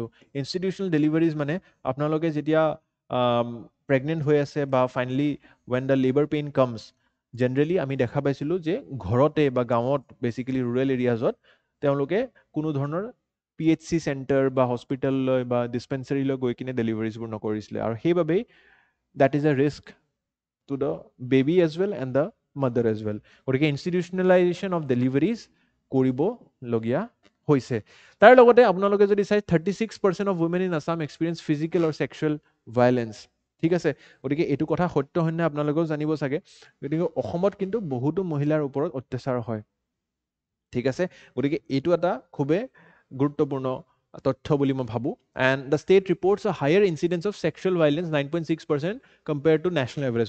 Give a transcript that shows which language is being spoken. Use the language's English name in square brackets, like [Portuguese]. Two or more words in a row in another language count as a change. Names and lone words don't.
[English] institutional deliveries [Assamese] মানে আপোনালোকে যেতিয়া প্ৰেগনেণ্ট হৈ আছে বা ফাইনেলি [English] when the labour pain comes, [Assamese] জেনেৰেলি আমি দেখা পাইছিলোঁ যে ঘৰতে বা গাঁৱত [English] basically rural areas [Assamese] তেওঁলোকে কোনো ধৰণৰ [English] PHC centre [Assamese] বা হস্পিটেললৈ বা ডিছপেঞ্চাৰীলৈ গৈ কিনে ডেলিভাৰিজবোৰ নকৰিছিলে, আৰু সেইবাবেই [English] that is a risk to the baby as well and the mother as well. [Assamese] গতিকে [English] institutionalisation of deliveries [Assamese] কৰিবলগীয়া হৈছে। তাৰ লগতে আপোনালোকে যদি চাই [English] 36% of women in Assam experience physical or sexual violence, [Assamese] ঠিক আছে। গতিকে এইটো কথা সত্য হয় নে আপোনালোকেও জানিব চাগে। গতিকে অসমত কিন্তু বহুতো মহিলাৰ ওপৰত অত্যাচাৰ হয়, ঠিক আছে। গতিকে এইটো এটা খুবেই গুৰুত্বপূৰ্ণ তথ্য বুলি মই ভাবোঁ। [English] And the state reports a higher incidence of sexual violence 9.6% compare to national average.